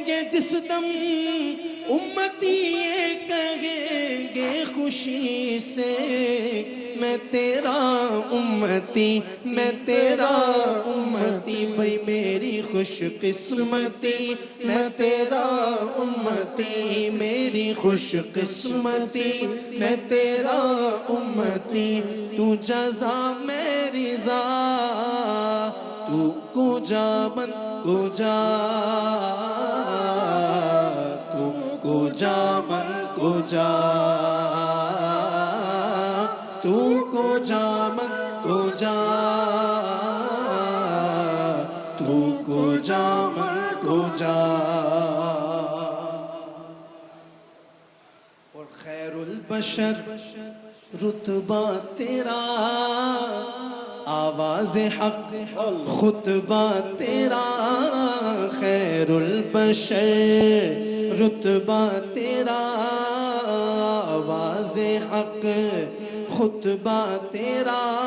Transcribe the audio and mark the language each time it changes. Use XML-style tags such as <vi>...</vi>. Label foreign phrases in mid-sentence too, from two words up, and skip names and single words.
<ur>گے جس دم امتی یہ کہیں گے خوشی سے میں تیرا امتی میں تیرا امتی بھائی میری خوش قسمتی میں تیرا امتی میری خوش قسمتی میں تیرا امتی تو جزا میں رضا</ur> <fa>تو کجا من کجا تو کجا من کجا تو کجا من کجا تو کجا من کجا</fa> <ur>اور خیر البشر رتبہ تیرا آواز حق خطبہ تیرا خیر البشر رتبہ تیرا آواز حق خطبہ تیرا</ur>